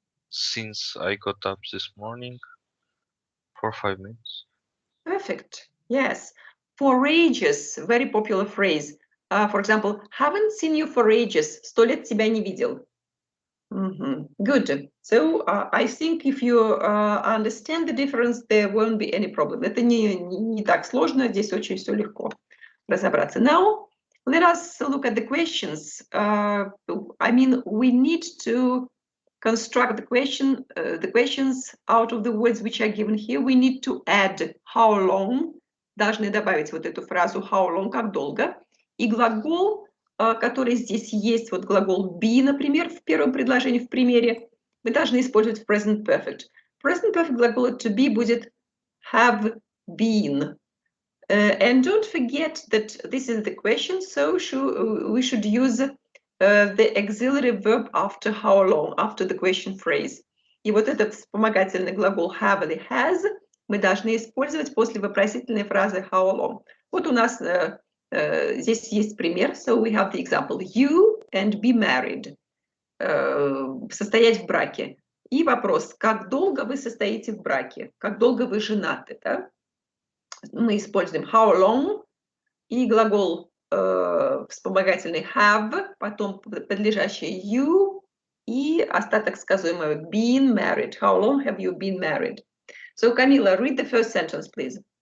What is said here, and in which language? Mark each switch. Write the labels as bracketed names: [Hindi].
[English] Since I got up this morning, for 5 minutes. Perfect. Yes. For ages, very popular phrase. For example, haven't seen you for ages. [Russian] 100 лет тебя не видел. [English] Good. So I think if you understand the difference, there won't be any problem. [Russian] Это не так сложно, здесь очень все легко разобраться. [English] Now, let us look at the questions. I mean, we need to construct the questions out of the words which are given here, we need to add how long. [Russian] Должны добавить вот эту фразу how long, как долго. И глагол, который здесь есть, вот глагол be, например, в первом предложении, в примере, мы должны использовать в present perfect. Present perfect глагола to be будет have been. [English] And don't forget that this is the question, so we should use the auxiliary verb after how long, after the question phrase. [Russian] И вот этот вспомогательный глагол have или has мы должны использовать после вопросительной фразы how long. Вот у нас здесь есть пример. [English] So we have the example. You and be married. [Russian] Состоять в браке. И вопрос, как долго вы состоите в браке? Как долго вы женаты? Да? Мы используем how long и глагол вспомогательный have, потом подлежащее you и остаток сказуемого been married. [English] How long have you been married? So, Camila, read the first sentence, please.